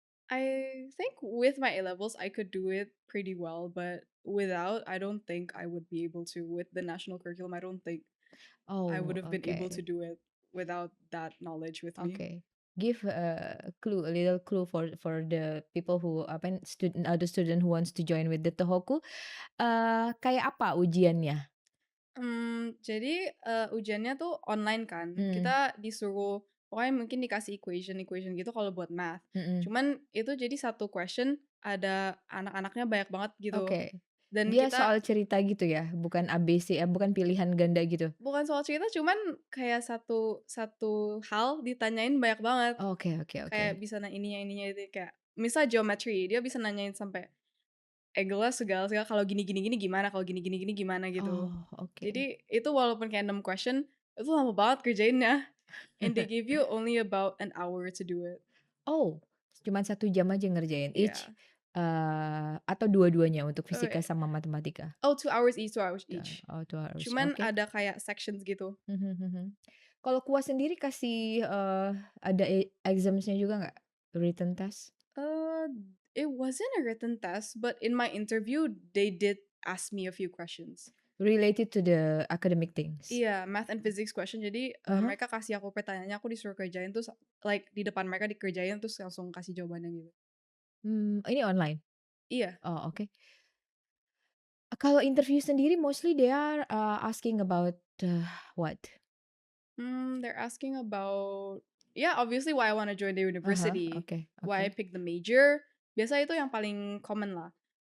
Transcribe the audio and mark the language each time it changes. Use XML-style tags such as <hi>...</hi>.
<en>I think with my A levels, I could do it pretty well, but without, I don't think I would be able to. With the national curriculum, I don't think I would Oh, have been able to okay, do it without that knowledge with me. okay. Give a clue, a little clue for the people who apa student other student who wants to join with the Tohoku.</en> <id>Kayak apa ujiannya? Jadi, ujiannya tuh online kan. Hmm, Kita disuruh pokoknya mungkin dikasih equation-equation gitu kalau buat math. mhm. Cuman itu jadi satu question ada anak-anaknya banyak banget gitu. Oke. Dan Dia kita soal cerita gitu ya? Bukan ABC, bukan pilihan ganda gitu? bukan soal cerita, cuman kayak satu satu hal ditanyain banyak banget. Oke, oke, oke. Kayak bisa ininya itu kayak misal geometry, dia bisa nanyain sampai segala segala, kalau gini gini gini gimana, kalau gini gini gini gimana gitu. Oh, oke. Jadi itu walaupun kayak 6 question, itu lama banget kerjainnya.</id> <en>And they give you only about an hour to do it.</en> <id>Oh, cuman 1 jam aja ngerjain each? Iya. Atau dua-duanya untuk fisika</id> <en>Okay.</en> <id>sama matematika?</id> <en>Oh, 2 hours each, 2 hours each. Oh 2 hours,</en> <id>Cuman oke. ada kayak sections gitu. Mhm mhm. Kalau kuas sendiri kasih, ada exams-nya juga nggak?</id> <en>Written test? Uh, it wasn't a written test, but in my interview, they did ask me a few questions. Related to the academic things? Iya, math and physics question.</en> <id>Jadi, Ah mereka kasih aku pertanyaannya, aku disuruh kerjain terus like di depan mereka dikerjain terus langsung kasih jawabannya gitu. Ini online? Iya. Oh, oke. Kalau interview sendiri</id> <en>mostly they are, asking about, what? They're asking about yeah, obviously why I wanna join the university, Oke why oke. I picked the major.</en> <id>Biasa itu yang paling common lah.</id>